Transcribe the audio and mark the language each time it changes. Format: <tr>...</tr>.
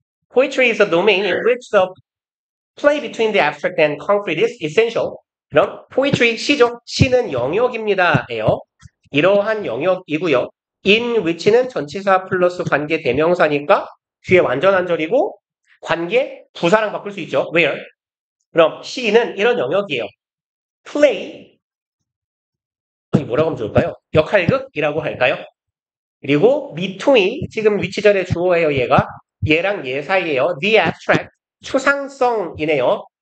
<en>Poetry is a domain in which the play between the abstract and concrete is essential.</en> <ko>그럼 poetry 시죠. 시는 영역입니다. 예요. 이러한 영역이고요. in which는 전치사 플러스 관계 대명사니까 뒤에 완전 한절이고 관계 부사랑 바꿀 수 있죠.</ko> <en>where.</en> <ko>그럼 시는 이런 영역이에요.</ko> <en>play.</en> <ko>아니 뭐라고 하면 좋을까요? 역할극이라고 할까요? 그리고 between 지금 위치절의 주어예요. 얘랑 얘 사이에요.</ko> <en>the abstract</en> <ko>추상성이네요.</ko>